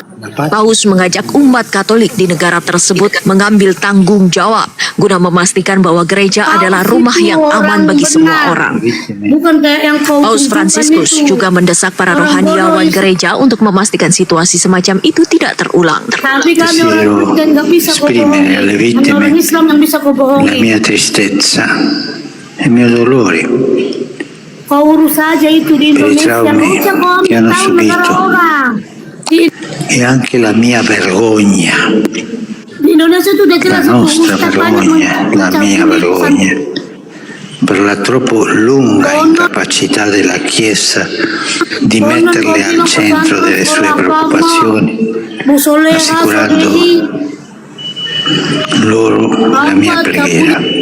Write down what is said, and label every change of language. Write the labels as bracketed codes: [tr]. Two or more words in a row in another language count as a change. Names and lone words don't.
[id] Paus mengajak umat Katolik di negara tersebut mengambil tanggung jawab guna memastikan bahwa gereja adalah rumah yang aman bagi semua orang. Bukan kayak yang Paus Fransiskus juga mendesak para rohaniawan gereja untuk memastikan situasi semacam itu tidak terulang. Tapi kami orang Kristen nggak bisa kau bohongi. Orang Islam yang bisa kau bohongi. [it] La mia tristezza, il mio dolore [id] Kau urus saja itu di [it] per i [id] Indonesia. [it] traumi che hanno [id] Tahu negara [it] subito [id] orang. [it] e anche la mia vergogna, [id] Di Indonesia itu udah [it] la [id] jelas. [it] nostra vergogna, la mia vergogna per la troppo lunga incapacità della Chiesa di metterle al centro delle sue preoccupazioni, assicurando loro la mia preghiera.